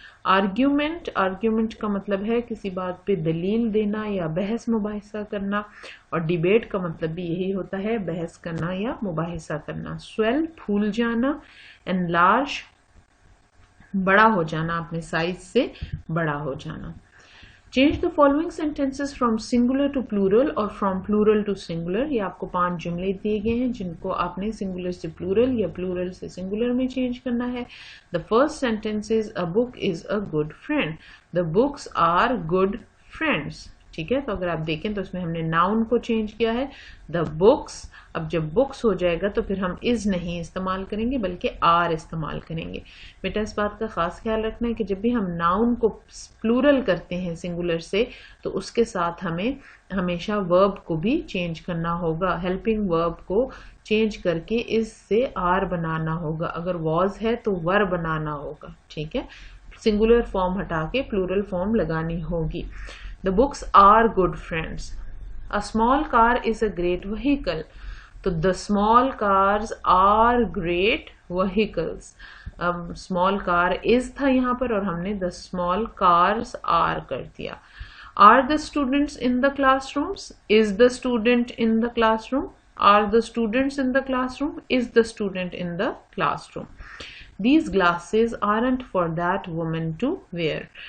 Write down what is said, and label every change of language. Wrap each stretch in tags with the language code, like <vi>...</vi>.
<ur>Argument, argument کا مطلب ہے کسی بات پہ دلیل دینا یا بحث مباحثہ کرنا, اور ڈیبیٹ کا مطلب بھی یہی ہوتا ہے بحث کرنا یا مباحثہ کرنا. سویل پھول جانا, انلارج بڑا ہو جانا, اپنے سائز سے بڑا ہو جانا.</ur> <en>Change the following sentences from singular to plural اور from plural to singular.</en> <ur>یہ آپ کو 5 جملے دیے گئے ہیں جن کو آپ نے singular سے plural یا plural سے singular میں چینج کرنا ہے.</ur> <en>The first sentence is a book is a good friend. The books are good friends.</en> <ur>ٹھیک ہے. تو اگر آپ دیکھیں تو اس میں ہم نے ناؤن کو چینج کیا ہے</ur> <en>the books.</en> <ur>اب جب بکس ہو جائے گا تو پھر ہم از نہیں استعمال کریں گے بلکہ آر استعمال کریں گے. بیٹا اس بات کا خاص خیال رکھنا ہے کہ جب بھی ہم ناؤن کو پلورل کرتے ہیں سنگولر سے تو اس کے ساتھ ہمیں ہمیشہ ورب کو بھی چینج کرنا ہوگا. ہیلپنگ ورب کو چینج کر کے اس سے آر بنانا ہوگا. اگر واز ہے تو ور بنانا ہوگا. ٹھیک ہے. سنگولر فارم ہٹا کے پلورل فارم لگانی ہوگی.</ur> <en>The books are good friends. A small car is a great vehicle. تو the small cars are great vehicles. small car is</en> <ur>تھا یہاں پر اور ہم نے</ur> <en>the small cars are</en> <ur>کر دیا.</ur> <en>Are the students in the classrooms? Is the student in the classroom? Are the students in the classroom? Is the student in the classroom? These glasses aren't for that woman to wear.</en>